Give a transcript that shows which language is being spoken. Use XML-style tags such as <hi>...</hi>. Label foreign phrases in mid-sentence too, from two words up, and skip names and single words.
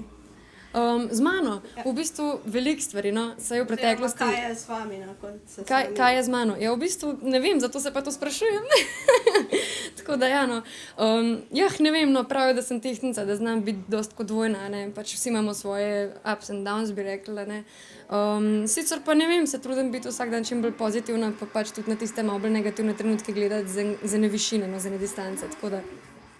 <sl>Z mano, v bistvu veliko stvari, no, saj v preteklosti. Kaj je z vami, no, kot se Kaj je z mano? Ja, v bistvu ne vem, zato se pa to sprašujem. Tako da ja, no. Ne vem, no, pravijo, da sem tehtnica, da znam biti dosti kot dvojna, ne, pač vsi imamo svoje</sl> <en>ups and downs,</en> <sl>bi rekla, ne. Sicer pa ne vem, se trudim biti vsak dan čim bolj pozitivna, pa pač tudi na tiste malo bolj negativne trenutke gledati z ene višine, no, z ene distance, tako da.</sl>